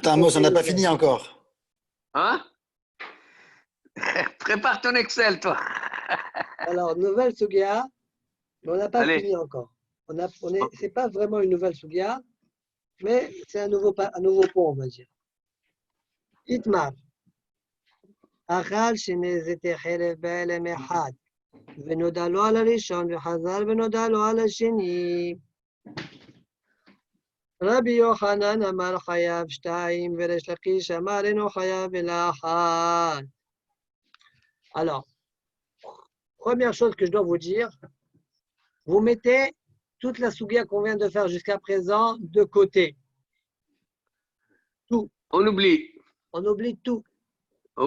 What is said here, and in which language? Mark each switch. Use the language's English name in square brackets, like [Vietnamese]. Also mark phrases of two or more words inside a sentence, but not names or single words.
[French] Attends, Amos, on n'a pas fini encore. Hein? Prépare ton Excel, toi. Alors, nouvelle Sugia, mais on n'a pas Allez. fini encore. C'est pas vraiment une nouvelle Sugia, mais c'est un nouveau pont, on va dire. Itmar. [Hebrew] אכל שני זיתי חלב בהעלם אחד. ונודע לו על הראשון וחזר ונודע לו על השני. רבי יוחנן אמר חייב 2 וריש לקיש אמר אינו חייב אלא 1. [French] Alors, première chose que je dois vous dire, vous mettez toute la sougia qu'on vient de faire jusqu'à présent de côté. Tout. On oublie. On oublie tout. Ok.